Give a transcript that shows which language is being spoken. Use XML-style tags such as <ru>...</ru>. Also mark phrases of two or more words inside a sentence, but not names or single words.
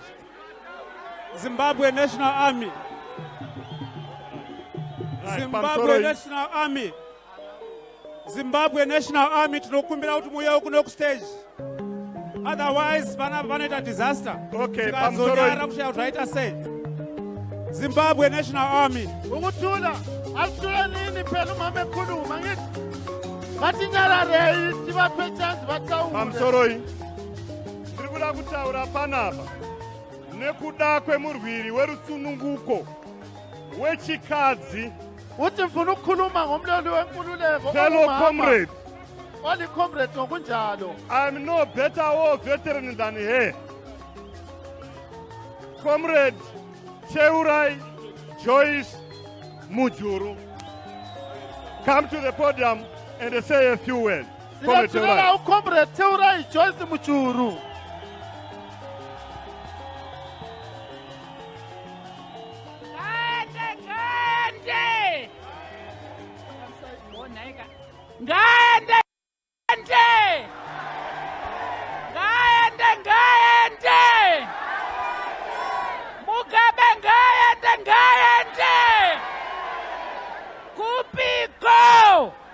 <sn>Zimbabwe National Army. Zimbabwe National Army. Zimbabwe National Army tinokumbira kuti muuye kuno kustage. Otherwise vanoita disaster. Okay, tikazonyara kushaya zvaita sei. Zimbabwe National Army.</sn> <nd>Ukuthula, asithula nini phela umama ekhuluma ngithi.</nd> <sn>Bathi nyararei tivaphe chance vatsaule. Pamsoroi. Ndiri kuda kutaura panapa nekuda kwemurwiri werusununguko wechikadzi.</sn> <nd>Uthi mfuna ukukhuluma ngomloli wenkululeko.</nd> <en>Fellow comrade.</en> <nd>Oli comrade ngokunjalo.</nd> <en>I'm no better war veteran than her. Comrade Cheurai Joyce Mujuru, come to the podium and say a few words. Comrade Cheurai. Comrade Cheurai Joyce Mujuru.</en> <sn>Ngaende Mugabe ngaende kupiko</sn>